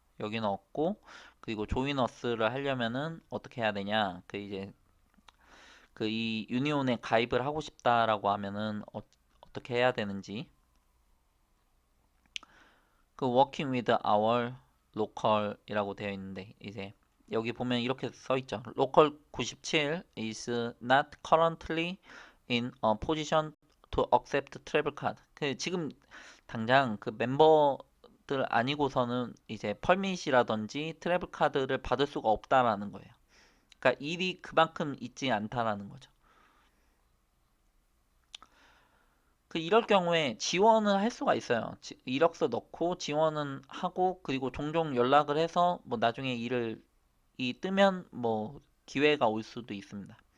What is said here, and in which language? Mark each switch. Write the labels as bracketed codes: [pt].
[ko] 여기는 없고 그리고 조이너스를 하려면은 어떻게 해야 되냐? 그 이제 그 이 유니온에 가입을 하고 싶다라고 하면은 어떻게 해야 되는지 그 [en] working with our local [ko] 이라고 되어 있는데 이제 여기 보면 이렇게 써 있죠. [en] local 97 is not currently in a position to accept travel card. [ko] 그 지금 당장 그 멤버들 아니고서는 이제 펄밋이라든지 트래블 카드를 받을 수가 없다라는 거예요. 그러니까 일이 그만큼 있지 않다라는 거죠. 그 이럴 경우에 지원을 할 수가 있어요. 이력서 넣고 지원은 하고 그리고 종종 연락을 해서 뭐 나중에 일을 뜨면 뭐 기회가 올 수도 있습니다.